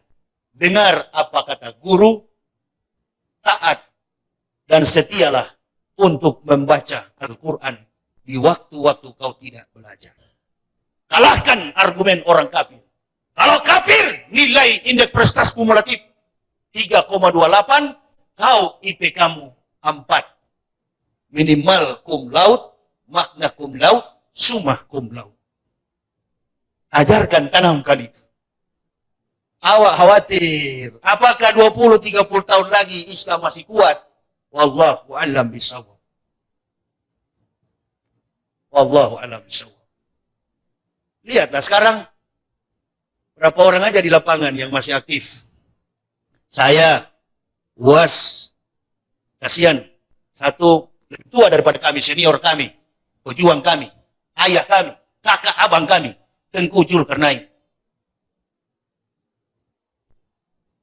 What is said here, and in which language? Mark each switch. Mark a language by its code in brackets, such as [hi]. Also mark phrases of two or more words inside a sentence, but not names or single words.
[id] Dengar apa kata guru, taat, dan setialah untuk membaca Al-Quran di waktu-waktu kau tidak belajar. Kalahkan argumen orang kafir. Kalau kafir, nilai indeks prestasi kumulatif 3,28, kau IP kamu 4. [la] Minimal cum laude, magna cum laude, summa cum laude. [id] Ajarkan, tanamkan itu. Awak khawatir, apakah 20-30 tahun lagi Islam masih kuat? [ar] والله أعلم بالصواب. والله أعلم بالصواب. [id] Lihatlah sekarang, berapa orang aja di lapangan yang masih aktif. Saya, UAS, kasihan, satu lebih tua daripada kami, senior kami, pejuang kami, ayah kami, kakak abang kami, Tengku Zulkarnain.